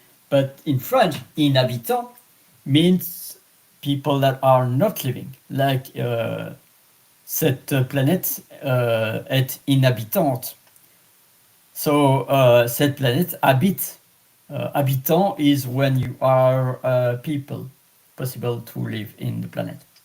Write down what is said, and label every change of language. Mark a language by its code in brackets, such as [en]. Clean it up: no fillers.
[en] But in French, inhabitant means people that are not living. [fr] Like cette planète est inhabitante. So cette planète habite. [en] Habitant is when you are people, possible to live in the planet.